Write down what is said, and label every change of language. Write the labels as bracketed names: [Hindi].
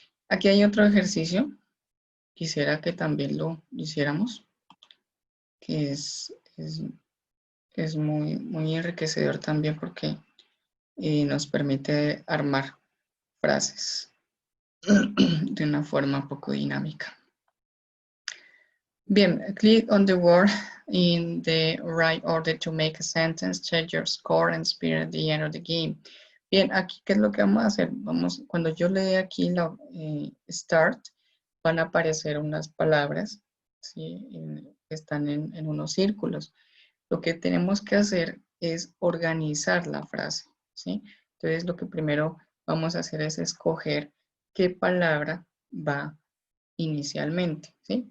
[Spanish] Aquí hay otro ejercicio. Quisiera que también lo hiciéramos, que es muy enriquecedor también porque nos permite armar frases de una forma un poco dinámica. [English] Bien, click on the word in the right order to make a sentence, check your score and speed at the end of the game. [Spanish] Bien, aquí, ¿qué es lo que vamos a hacer? Cuando yo le dé aquí la start, van a aparecer unas palabras, ¿sí? Que están en unos círculos. Lo que tenemos que hacer es organizar la frase, ¿sí? Entonces, lo que primero vamos a hacer es escoger qué palabra va inicialmente, ¿sí?